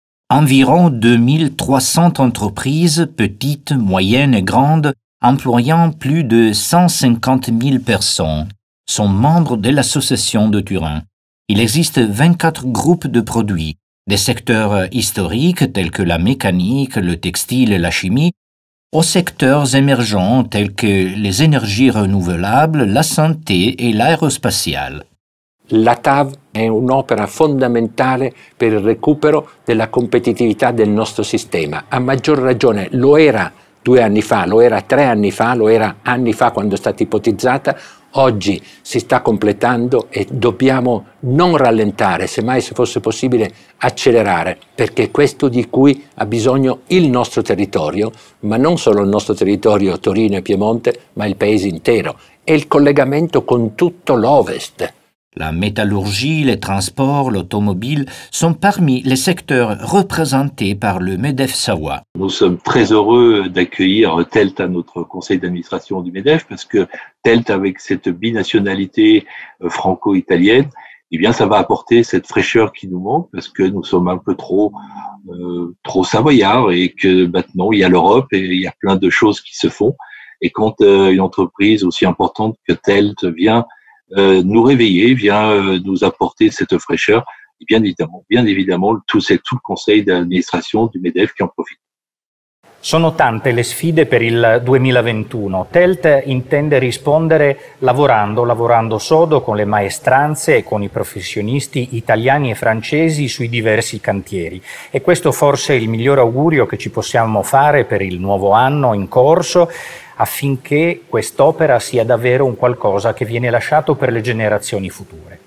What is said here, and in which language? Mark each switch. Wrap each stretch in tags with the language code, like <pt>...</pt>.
<fr>Environ 2300 entreprises, petites, moyennes et grandes, employant plus de 150 000 personnes, sont membres de l'association de Turin. Il existe 24 groupes de produits, des secteurs historiques tels que la mécanique, le textile et la chimie, aux secteurs émergents tels que les énergies renouvelables, la santé e l'aerospatiale.</fr> <it>La TAV è un'opera fondamentale per il recupero della competitività del nostro sistema. A maggior ragione lo era 2 anni fa, lo era 3 anni fa, lo era anni fa quando è stata ipotizzata. Oggi si sta completando e dobbiamo non rallentare, semmai se fosse possibile accelerare, perché è questo di cui ha bisogno il nostro territorio, ma non solo il nostro territorio Torino e Piemonte, ma il paese intero, e il collegamento con tutto l'Ovest.</it> <fr>La métallurgie, les transports, l'automobile sont parmi les secteurs représentés par le MEDEF Savoie. Nous sommes très heureux d'accueillir TELT à notre conseil d'administration du MEDEF parce que TELT, avec cette binationalité franco-italienne, eh bien, ça va apporter cette fraîcheur qui nous manque parce que nous sommes un peu trop savoyards et que maintenant il y a l'Europe et il y a plein de choses qui se font. Et quand une entreprise aussi importante que TELT vient nous réveiller, vient nous apporter cette fraîcheur, et bien évidemment tout le conseil d'administration du MEDEF qui en profite.</fr> <it>Sono tante le sfide per il 2021. TELT intende rispondere lavorando sodo con le maestranze e con i professionisti italiani e francesi sui diversi cantieri. E questo forse è il miglior augurio che ci possiamo fare per il nuovo anno in corso, affinché quest'opera sia davvero un qualcosa che viene lasciato per le generazioni future.</it>